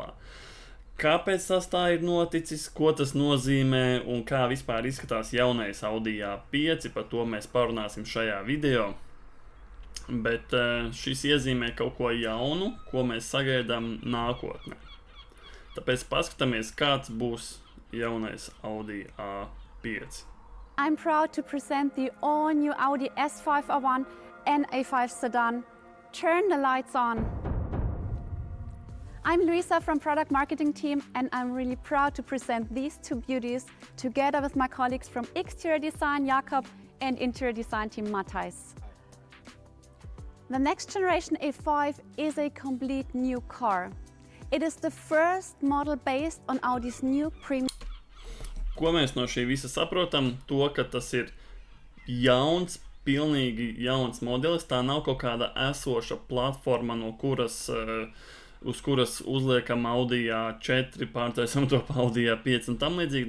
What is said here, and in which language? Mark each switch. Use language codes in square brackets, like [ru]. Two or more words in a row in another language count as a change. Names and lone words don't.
[lv] Kāpēc tas tā ir noticis, ko tas nozīmē un kā vispār izskatās jaunais Audi A5, par to mēs parunāsim šajā video. Bet šis iezīmē kaut ko jaunu, ko mēs sagaidām nākotnē. Tāpēc paskatāmies, kāds būs jaunais Audi A5. [en] I'm proud to present the all-new Audi S5 R1 and A5 sedan. Turn the lights on. I'm Luisa from Product Marketing Team, and I'm really proud to present these two beauties together with my colleagues from Exterior Design Jakob and Interior Design Team Matthijs. The next generation A5 is a complete new car. It is the first model based on Audi's new premium. [lv] Ko mēs no šī visa saprotam? To, ka tas ir jauns, pilnīgi jauns modelis. Tā nav kaut kāda esoša platforma, no kuras, uz kuras uzliekam Audi A4, pārtaisam to Audi A5 un tam līdzīgi.